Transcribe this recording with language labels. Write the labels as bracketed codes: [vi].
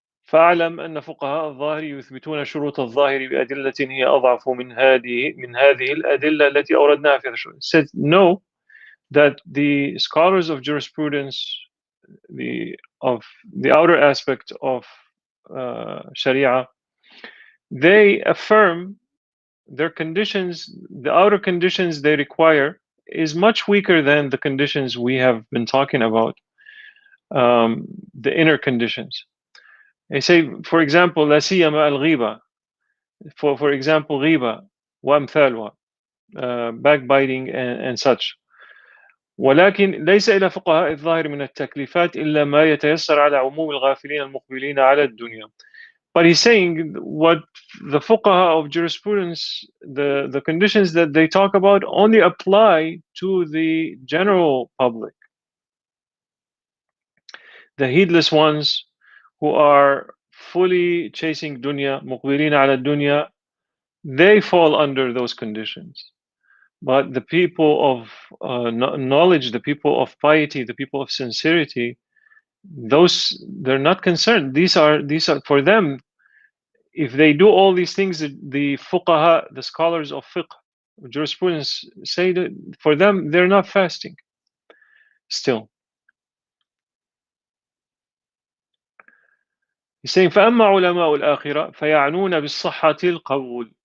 [ar] فاعلم أن فقهاء الظاهر يثبتون شروط الظاهر بأدلة هي أضعف من هذه الأدلة التي أوردناها في هذا الشروط. [en] Said no, that the scholars of jurisprudence, of the outer aspect of Sharia, they affirm their conditions, the outer conditions they require is much weaker than the conditions we have been talking about, the inner conditions. They say, for example, [ar] لا سيما الغيبة, [en] for example, [ar] غيبة وأمثالها, [en] backbiting and such. [ar] ولكن ليس إلى فقهاء الظاهر من التكليفات إلا ما يتيسر على عموم الغافلين المقبلين على الدنيا. [en] But he's saying what the fuqaha of jurisprudence, the conditions that they talk about only apply to the general public. The heedless ones who are fully chasing dunya, [ar] muqbilin ala dunya, [en] they fall under those conditions. But the people of knowledge, the people of piety, the people of sincerity, they're not concerned. These are for them. If they do all these things, the fuqaha, the scholars of fiqh, jurisprudence, say that for them they're not fasting. Still, he's saying [ar] فأما علماء الآخرة فيعنون بالصحة القول.